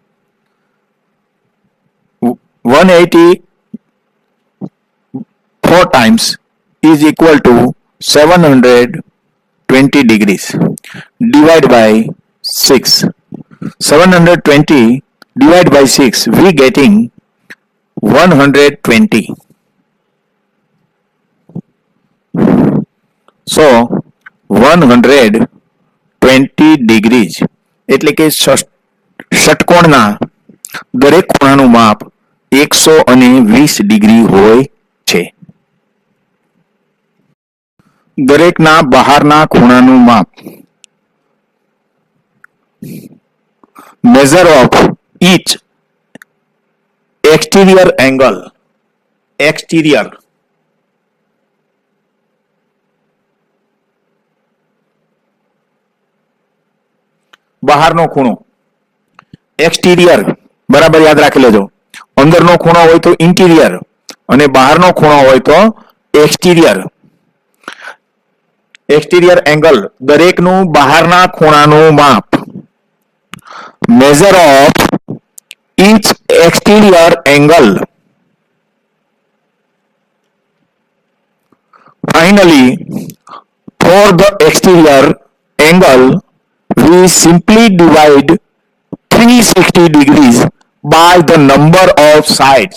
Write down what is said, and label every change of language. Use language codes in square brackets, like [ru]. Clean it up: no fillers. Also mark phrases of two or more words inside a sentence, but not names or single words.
[en] 180 4 times is equal to 720 degrees divided by 6. 720 divided by 6, we getting 120. So 120 degrees [gu] એટલે કે ષટકોણના દરેક ખૂણાનું માપ 120 ડિગ્રી હોય છે. દરેકના બહારના ખૂણાનું માપ [en] measure of each exterior angle exterior [gu] બહારનો ખૂણો એક્સટીરિયર બરાબર યાદ રાખી લેજો. અંદરનો ખૂણો હોય તો ઇન્ટિરિયર અને બહારનો ખૂણો હોય તો એક્સટીરિયર. [en] exterior angle [gu] દરેકનું બહારના ખૂણાનું માપ [en] measure of each exterior angle. Finally, for the exterior angle, we simply divide 360 degrees by the number of sides.